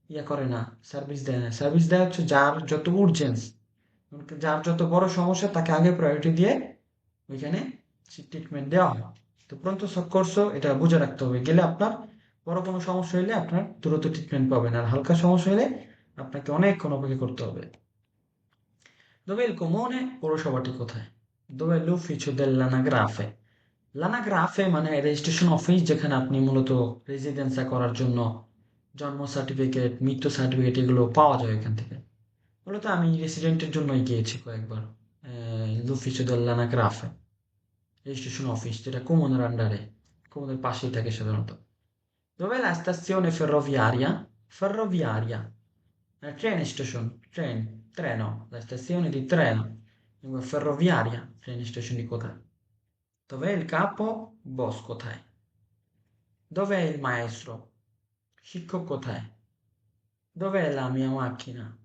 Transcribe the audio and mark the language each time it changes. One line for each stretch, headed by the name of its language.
Bangla: করে না সার্ভিস দেয় না সার্ভিস দেয় হচ্ছে যার যত উর্জেন্স যার যত বড় সমস্যা তাকে আগে প্রায়োরিটি দিয়ে ওইখানে ট্রিটমেন্ট দেওয়া হয় তো প্রন্ত সক্কর্ষ এটা বুঝে রাখতে হবে গেলে আপনার বড় কোনো সমস্যা হলে আপনার দ্রুত ট্রিটমেন্ট পাবেন আর হালকা সমস্যা হলে আপনাকে অনেকক্ষণ অপেক্ষা করতে হবে
Italian: Dov'è il comune?
Bangla: পৌরসভাটি কোথায়?
Italian: Dov'è l'ufficio dell'anagrafe?
Bangla: L'anagrafe মানে রেজিস্ট্রেশন অফিস যেখানে আপনি মূলত রেজিডেন্সা করার জন্য জন্ম সার্টিফিকেট মৃত্যু সার্টিফিকেট এগুলো পাওয়া যায় এখান থেকে মূলত আমি রেসিডেন্টের জন্যই গিয়েছি কয়েকবার l'ufficio dell'anagrafe রেজিস্ট্রেশন অফিস যেটা কমনের আন্ডারে কমনের পাশেই থাকে সাধারণত
Italian: Dov'è la stazione ferroviaria? Ferroviaria.
English: Train station,
Italian: treno, la stazione di treno. Lingua ferroviaria,
English: train station
Italian: di কোথায়? Dov'è il capo? Boss কোথায়? Dov'è il maestro?
Bangla: শিক্ষক কোথায়?
Italian: Dov'è la mia macchina?